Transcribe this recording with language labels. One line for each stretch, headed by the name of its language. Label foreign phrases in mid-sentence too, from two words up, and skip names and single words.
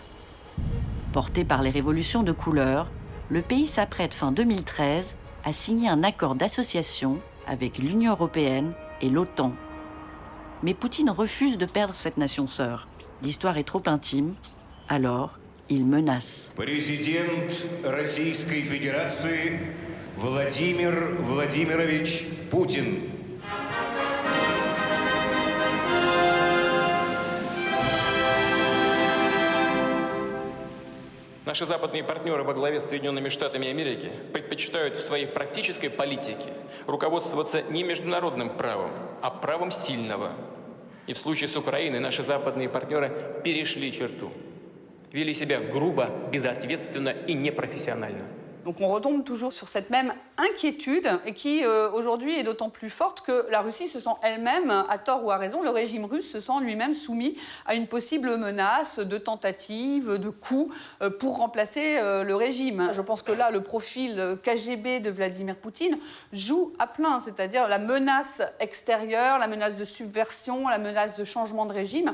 French: Porté par les révolutions de couleur, le pays s'apprête fin 2013 à signer un accord d'association avec l'Union européenne et l'OTAN. Mais Poutine refuse de perdre cette nation sœur. L'histoire est trop intime, alors il menace.
Russian: Президент Российской Федерации Владимир Владимирович Путин. Наши западные партнеры во главе с Соединенными Штатами Америки предпочитают в своей практической политике руководствоваться не международным правом, а правом сильного. И в случае с Украиной наши западные партнеры перешли черту, вели себя грубо, безответственно и непрофессионально.
French: Donc on retombe toujours sur cette même inquiétude et qui aujourd'hui est d'autant plus forte que la Russie se sent elle-même, à tort ou à raison, le régime russe se sent lui-même soumis à une possible menace de tentative, de coup pour remplacer le régime. Je pense que là, le profil KGB de Vladimir Poutine joue à plein, c'est-à-dire la menace extérieure, la menace de subversion, la menace de changement de régime.